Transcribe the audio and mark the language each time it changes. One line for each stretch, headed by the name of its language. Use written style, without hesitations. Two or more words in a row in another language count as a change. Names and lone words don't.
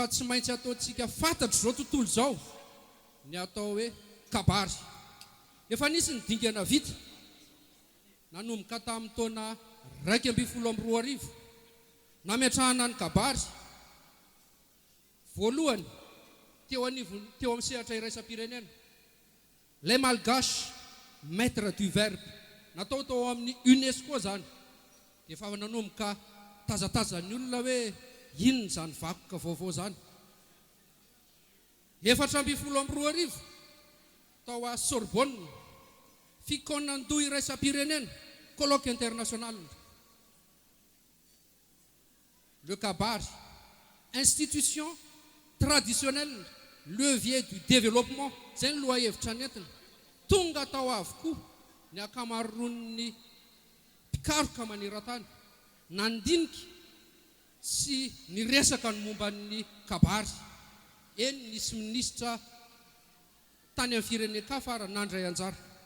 Malagasy: tsy maintsy ataontsika fantatro zao tontolo zao ny atao hoe kabary efa nisy ny dingana vita nanomboka tamin'ny taona 2012 nametrahana ny kabary voalohany teo amin'ny sehatra iraisam-pirenena
French: les malgaches maîtres du verbe
Malagasy: natao tao amin'ny UNESCO zany dia efa nanomboka tazatazan'ny olona hoe inona zany vakoka vaovao zany 2012 tao à Sorbonne fikonandoha iraisam-pirenena
French: colloque international le kabary institution traditionnelle levier du développement
Malagasy: zay ny lohahevitra nentina tonga tao avokoa ny akamaroan'ny mpikaroka maneran-tany nandinika sy ny resaka ny momban'ny kabary eny nisy minisitra tany amin'ny firenena-kafa ary nandray anjara